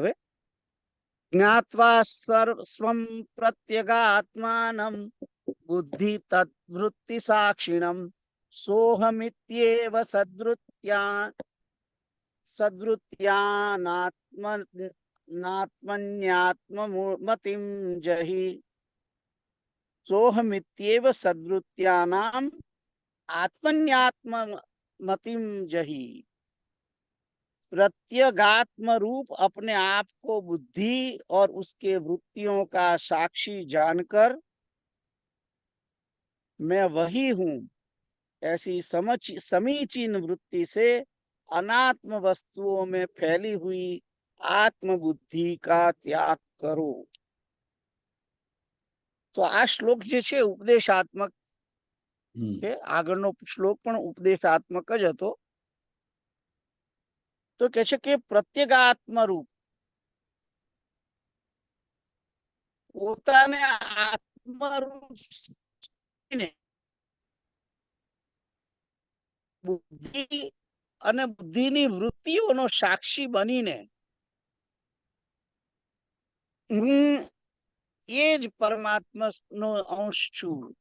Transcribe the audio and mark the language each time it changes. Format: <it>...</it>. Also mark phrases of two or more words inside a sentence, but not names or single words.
<sa>हवे ज्ञात्वा स्वम प्रत्यगात्मानम बुद्धि तद्वृत्ति साक्षिणम सोहमित्येव सदृत्यानात्मन्यात्ममतिम जहि. सोहमित्येव सदृत्यानाम आत्मन्यात्ममतिम जही.</sa> <hi>प्रत्यगात्म रूप अपने आप को बुद्धि और उसके वृत्तियों का साक्षी जानकर मैं वही हूं, ऐसी समीचीन वृत्ति से अनात्म वस्तुओं में फैली हुई आत्म बुद्धि का त्याग करो.</hi> <gu>તો આ શ્લોક જે છે ઉપદેશાત્મક છે. આગળનો શ્લોક પણ ઉપદેશાત્મક જ હતો. તો કે છે કે પ્રત્યેગાત્મ રૂપ, પોતાને આત્મરૂપ બુદ્ધિ અને બુદ્ધિની વૃત્તિઓનો સાક્ષી બનીને હું એ જ પરમાત્માનો અંશ છું</gu>